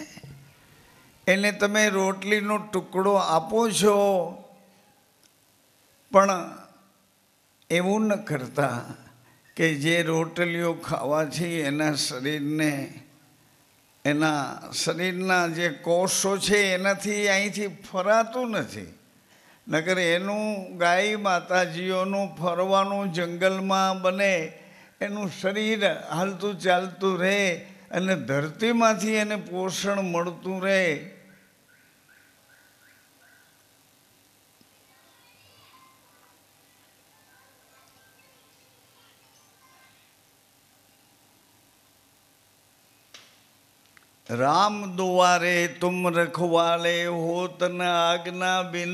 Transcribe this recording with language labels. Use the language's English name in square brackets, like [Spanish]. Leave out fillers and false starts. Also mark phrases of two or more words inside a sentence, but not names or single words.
[Gujarati] એને તમે રોટલીનો ટુકડો આપો છો, પણ એવું ન કરતા કે જે રોટલીઓ ખાવાથી એના શરીરના જે કોષો છે એનાથી અહીંથી ફરાતું નથી. નકર એનું ગાય માતાજીઓનું ફરવાનું જંગલમાં બને, એનું શરીર હાલતું ચાલતું રહે અને ધરતીમાંથી એને પોષણ મળતું રહે. [Awadhi] राम दुआरे तुम रखवाले होत न आज्ञा बिन